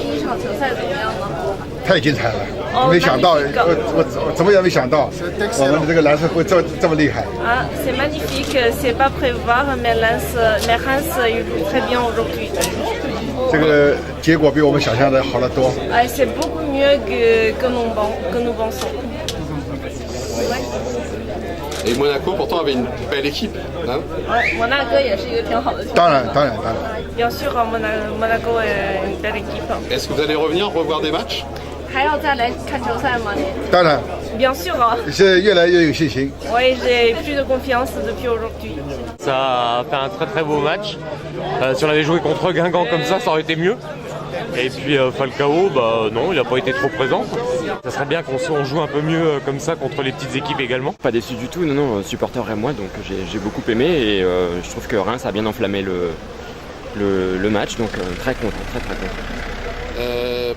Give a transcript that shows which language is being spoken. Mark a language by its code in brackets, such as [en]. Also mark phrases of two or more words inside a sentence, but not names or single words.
[zh] 场球赛怎么样呢？太精彩了！没想到，我怎么也没想到，我们这个蓝色会这么厉害。 [fr] Ah, c'est magnifique, c'est pas prévoir, mais Reims ils jouent très bien aujourd'hui. [zh] 这个结果比我们想象的好得多。 [fr] Ah, c'est beaucoup mieux que nous pensons. Et Monaco pourtant avait une belle équipe. Hein [zh] Ouais, Monaco 也是一个挺好的球队。当然。 [fr] Bien sûr, Monaco est une belle équipe. Est-ce que vous allez revenir revoir des matchs [zh] 还要再来看球赛吗？你当然， [fr] Bien sûr. [zh] 是越来越有信心。 [fr] Oui, j'ai plus de confiance depuis aujourd'hui. Ça a fait un très très beau match. Si on avait joué contre Guingamp comme ça aurait été mieux. Et puis Falcao, non, il n'a pas été trop présent. Ça serait bien qu'on joue un peu mieux comme ça contre les petites équipes également. Pas déçu du tout, non, supporter et moi, donc j'ai beaucoup aimé et je trouve que Reims a bien enflammé le match, donc très content, très content.